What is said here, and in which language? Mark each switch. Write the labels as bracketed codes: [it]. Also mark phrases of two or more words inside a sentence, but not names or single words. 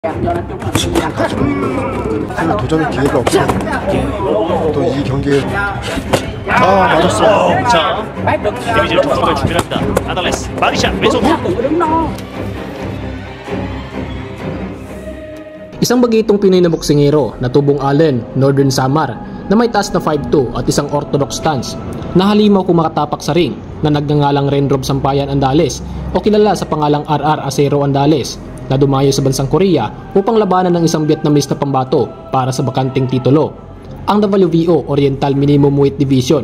[ko] 도전의 기회가 없어요. 또 이 경기에 맞았어요. 자, 데미지를 조정할 준비합니다. 아달레스, 마디샷, 왼손. [tl] Isang bagitong Pinoy na boksingero na tubong Allen, Northern Samar, na may taas na 5'2" at isang [en] orthodox stance, [tl] na halimaw kung makatapak sa ring na nagngangalang Renrob Sampayan Andales o kilala sa pangalang RR Acero Andales, na dumayo sa bansang Korea upang labanan ng isang Vietnamese na pambato para sa bakanting titulo, ang WBO Oriental Minimum Weight Division.